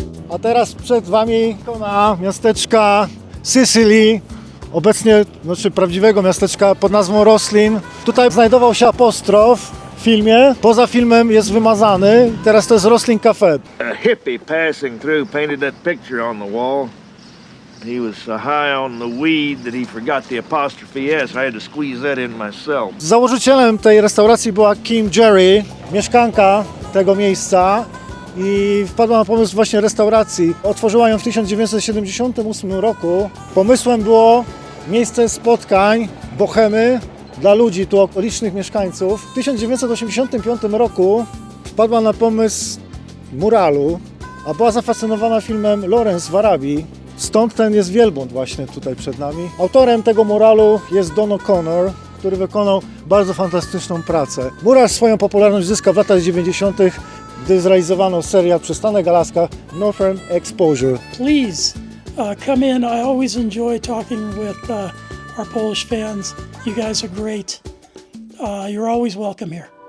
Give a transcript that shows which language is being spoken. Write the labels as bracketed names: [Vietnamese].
[Polish] A teraz przed Wami ikona miasteczka Sicily, obecnie prawdziwego miasteczka pod nazwą Roslin. Tutaj znajdował się apostrof w filmie, poza filmem jest wymazany. Teraz to jest Roslin Cafe. [English] A hippie passing through painted that picture on the wall. He was so high on the weed that he forgot the apostrophe S. I had to squeeze that in myself. [Polish] Założycielem tej restauracji była Kim Jerry, mieszkanka tego miejsca i wpadła na pomysł właśnie restauracji. Otworzyła ją w 1978 roku. Pomysłem było miejsce spotkań, bohemy dla ludzi, tu okolicznych mieszkańców. W 1985 roku wpadła na pomysł muralu, a była zafascynowana filmem Lawrence w Arabii. Stąd ten jest wielbłąd właśnie tutaj przed nami. Autorem tego muralu jest Don O'Connor, który wykonał bardzo fantastyczną pracę. Mural swoją popularność zyskał w latach 90., gdy zrealizowano serial Przystanek Alaska Northern Exposure. [English] Please come in. I always enjoy talking with our Polish fans. You guys are great. You're always welcome here.